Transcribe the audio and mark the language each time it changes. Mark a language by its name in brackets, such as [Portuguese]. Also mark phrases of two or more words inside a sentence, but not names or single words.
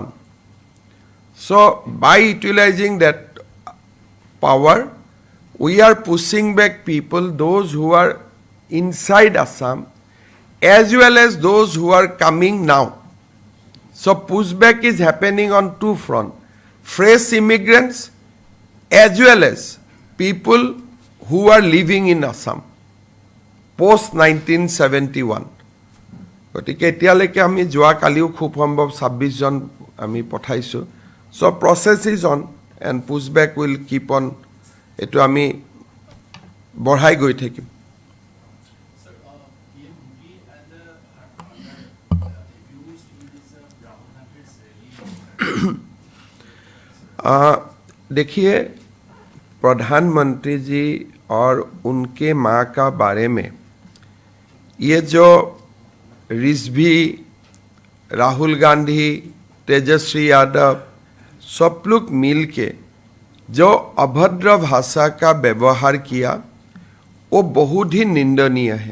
[English] So by utilizing that power, we are pushing back people, those who are inside Assam, as well as those who are coming now. So pushback is happening on two fronts. Fresh immigrants as well as people who are living in Assam post 1971. [Assamese] গতিকে এতিয়ালৈকে আমি যোৱা কালিও খুব সম্ভৱ 26 জন আমি পঠাইছো [English] so process is on and pushback will keep on [Assamese] এটো আমি বঢ়াই গৈ থাকিম [Hindi] देखिए प्रधानमंत्री जी और उनके माँ का बारे में ये जो रिजवी राहुल गांधी तेजस्वी यादव सब लोग मिल के जो अभद्र भाषा का व्यवहार किया वो बहुत ही निंदनीय है।